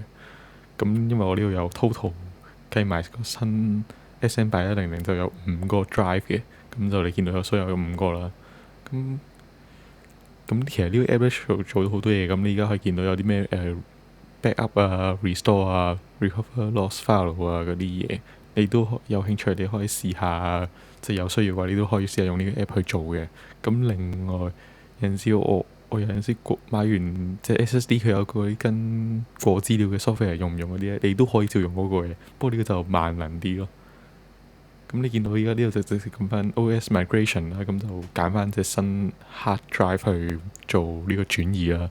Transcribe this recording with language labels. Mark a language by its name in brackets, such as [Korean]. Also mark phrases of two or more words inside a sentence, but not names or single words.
[Cantonese] 咁因為我呢度有 total 計埋個新 SM8100就有5個 drive 嘅，咁就你見到有所有有5個啦。咁其實呢個 app 做到好多嘢，咁你而家可以見到有啲咩backup 啊、restore 啊、 [English] recover lost file [Cantonese] 啊嗰啲嘢，你都有興趣，你可以試下，即係有需要嘅話，你都可以試下用呢個 app 去做嘅。咁另外有陣時我有陣時買完即係 SSD，佢有嗰啲跟過資料嘅 software 用唔用嗰啲咧，你都可以照用嗰個嘅。不過呢個就萬能啲咯。咁你見到而家呢度就直接撳翻 [English] OS migration [Cantonese] 啦，咁就揀翻隻新 [English] hard drive [Cantonese] 去做呢個轉移啦。